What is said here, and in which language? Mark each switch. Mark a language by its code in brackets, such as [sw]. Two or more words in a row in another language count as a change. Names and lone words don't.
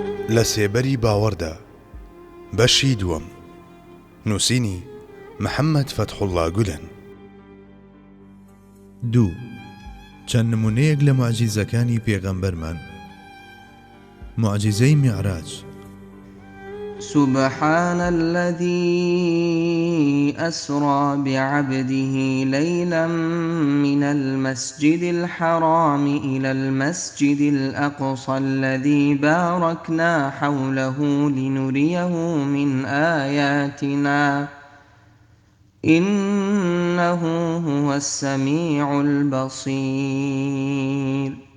[ckb] لە سێبەری باوەڕدا بەشی دووەم نووسینی محەممەد فەتحوڵڵا گولەن. 2. چەند نمونەیەک لە موعجیزەکانی پێغەمبەرمان. موعجیزەی میعراج. [ar] سبحان الذي أسرى بعبده ليلا من المسجد الحرام إلى المسجد الأقصى الذي باركنا حوله لنريه من آياتنا إنه هو السميع البصير.